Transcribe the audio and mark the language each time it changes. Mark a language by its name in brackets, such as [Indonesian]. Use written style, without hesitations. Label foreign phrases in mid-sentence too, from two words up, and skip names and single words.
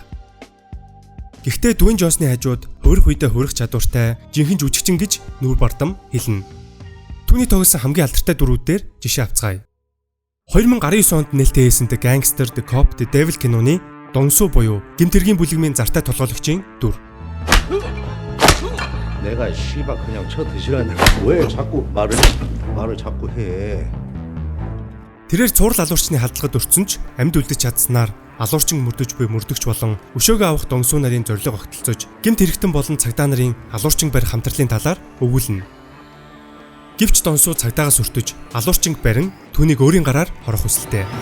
[Mongolian] Гэхдээ Дуэйн Джонсны хажууд хуурах үедээ хуурах чадвартай жинхэнэ жүжигчин гэж нүүр бардам хэлнэ. Түүний тоглосон хамгийн алдартай дүрүүд дээр жишээ авцгаая. 2019 онд нээлттэй хийсэн The Gangster, The Cop, The Devil киноны Донсу буюу гэмтэргийн бүлэгмийн зартай толгойлогчийн дүр. [Korean] 내가 씨발 그냥 쳐 드시라니까 왜 자꾸 말을 자꾸 해. [Mongolian] Тэрээр цуврал алуурчны халдлагад өртсөн ч амьд үлдэж чадсанаар алуурчин мөрдөж буй мөрдөгч болон өшөөгөө авах Донсу нарын зорилго огтлцож гэмт хэрэгтэн болон цагдаа нарын алуурчин барих хамтрлын талаар өгүүлнэ. Гэвч Донсу цагдаагаас өртөж алуурчин барин түүнийг өөрийн гараар хорох хүсэлтэй.